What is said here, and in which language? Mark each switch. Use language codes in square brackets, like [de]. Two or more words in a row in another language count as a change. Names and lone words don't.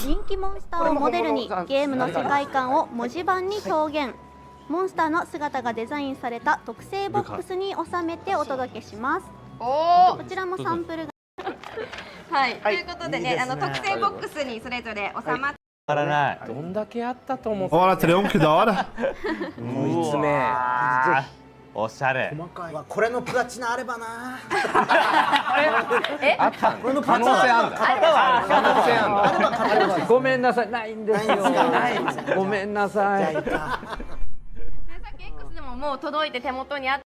[ja] 人気モンスターをモデルにゲームの世界観を文字盤に表現。モンスターの姿がデザインされた特製ボックスに収めてお届けします。こちらもサンプルが。はい、ということでね、特製ボックスにそれぞれ収まって。どんだけあったと思う。 [pt] Olha, Treon, que da hora. [ja] こいつめ。おしゃれ。これのプラチナあればな。あった。これの可能性あんだ。可能性あんだ。ごめんなさい、ないんですよ。ごめんなさい。制作 X でももう届いて手元にあって。